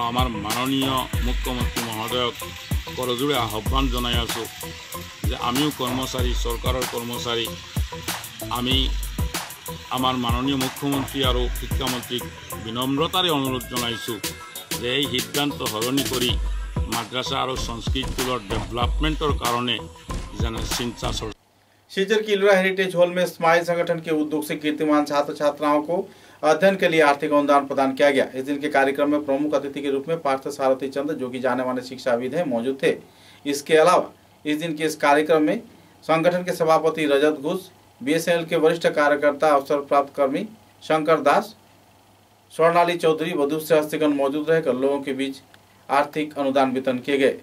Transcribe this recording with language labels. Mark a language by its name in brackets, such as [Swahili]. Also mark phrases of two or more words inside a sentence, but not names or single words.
[Assamese] আমাৰ মাননীয় মুখ্যমন্ত্ৰী মহোদয়ক কৰজোৰে আহ্বান জনাই আছোঁ যে আমিও কৰ্মচাৰী, চৰকাৰৰ কৰ্মচাৰী, আমি আমাৰ মাননীয় মুখ্যমন্ত্ৰী আৰু শিক্ষামন্ত্ৰীক বিনম্ৰতাৰে অনুৰোধ জনাইছোঁ যে এই সিদ্ধান্ত সলনি কৰি মাদ্ৰাসা আৰু সংস্কৃত স্কুলৰ ডেভেলপমেণ্টৰ কাৰণে যেনে চিন্তা চৰ্চা। [Hindi] शिलचर की इलोरा हेरिटेज हॉल में स्माइल संगठन के उद्योग से कीर्तिमान छात्र छात्राओं को अध्ययन के लिए आर्थिक अनुदान प्रदान किया गया। इस दिन के कार्यक्रम में प्रमुख अतिथि के रूप में पार्थ सारथी चंद जो कि जाने माने शिक्षाविद हैं मौजूद थे। इसके अलावा इस दिन के इस कार्यक्रम में संगठन के सभापति रजत घोष, BSNL के वरिष्ठ कार्यकर्ता, अवसर प्राप्त कर्मी शंकर दास, स्वर्णाली चौधरी व दूसरे हस्तिगण मौजूद रहकर लोगों के बीच आर्थिक अनुदान वितरण किए गए।